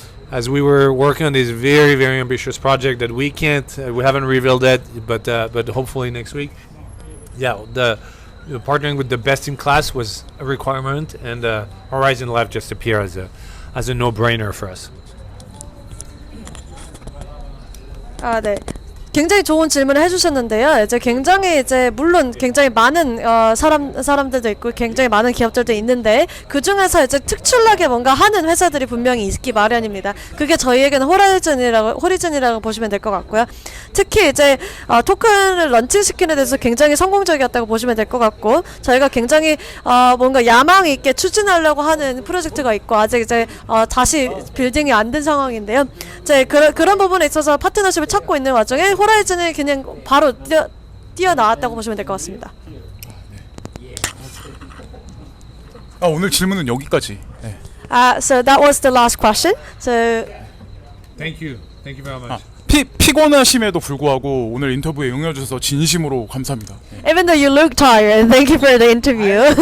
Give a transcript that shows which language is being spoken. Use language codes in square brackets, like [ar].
[en] As we were working on this very, very ambitious project that we haven't revealed that, but hopefully next week. Yeah, partnering with the best in class was a requirement, and Horizen Lab just appeared as a no-brainer for us. [ko] 네. 굉장히 좋은 질문을 해주셨는데요. 물론 굉장히 많은 사람들도 있고 굉장히 많은 기업들도 있는데 그 중에서 이제 특출나게 뭔가 하는 회사들이 분명히 있기 마련입니다. 그게 저희에게는 호리즌이라고 보시면 될 것 같고요. 특히 이제 토큰을 런칭시키는 데서 굉장히 성공적이었다고 보시면 될 것 같고, 저희가 굉장히 뭔가 야망 있게 추진하려고 하는 프로젝트가 있고 아직 이제 다시 빌딩이 안 된 상황인데요. 이제 그런 부분에 있어서 파트너십을 찾고 있는 와중에 호라이즌이 그냥 바로 뛰어나왔다고 보시면 될 것 같습니다. 오늘 질문은 여기까지. 네. [en] So that was the last question. So Thank you very much. [ko] 피곤하심에도 불구하고 오늘 인터뷰에 응해주셔서 진심으로 감사합니다. [en] even though you look tired, thank you for the interview.